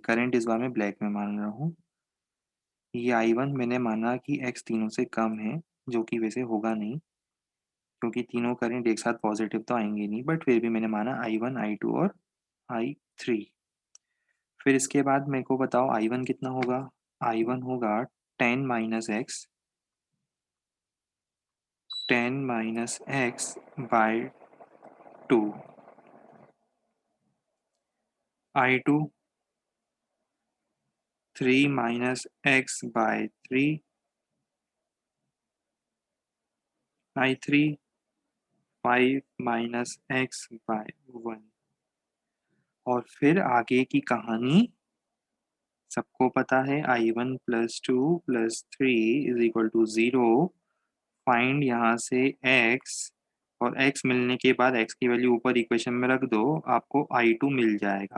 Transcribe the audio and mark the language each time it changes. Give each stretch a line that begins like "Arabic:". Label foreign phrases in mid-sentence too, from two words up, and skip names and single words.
Hindi: करंट इस बार मैं ब्लैक में मान रहा हूँ। ये I1 मैंने माना कि x तीनों से कम है, जो कि वैसे होगा नहीं, क्योंकि तीनों करंट एक साथ पॉजिटिव तो आएंगे नहीं, बट फिर भी मैंने माना I1 I2 और I3। फिर इसके बाद मेरे को बताओ I1 कितना होगा। I1 होगा 10 - x, 10 - x/2। I2 3 - x/3। I3 5 - x/1। और फिर आगे की कहानी सबको पता है। I1 + 2 + 3 = 0। फाइंड यहाँ से x, और x मिलने के बाद x की वैल्यू ऊपर इक्वेशन में रख दो, आपको I2 मिल जाएगा।